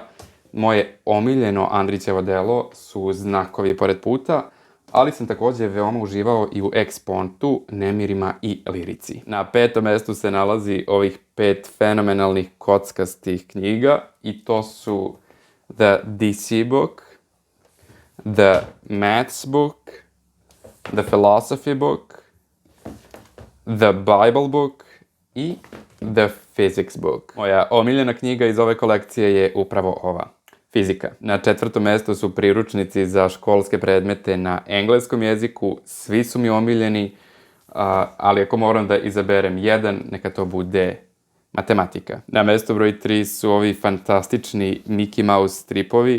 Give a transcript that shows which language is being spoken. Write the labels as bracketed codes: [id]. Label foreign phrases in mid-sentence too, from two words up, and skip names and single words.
[sr] Moje omiljeno Andrićevo delo su Znakovi pored puta, ali sam takođe veoma uživao i u Ekspontu, Nemirima i Lirici. Na 5. mestu se nalazi ovih 5 fenomenalnih kockastih knjiga i to su The DC Book, The Maths Book, The Philosophy Book, The Bible Book i The Physics Book. Moja omiljena knjiga iz ove kolekcije je upravo ova. Fizika. Na 4. mestu su priručnici za školske predmete na engleskom jeziku. Svi su mi omiljeni, ali ako moram da izaberem jedan, neka to bude matematika. Na mestu broj 3 su ovi fantastični Mickey Mouse stripovi.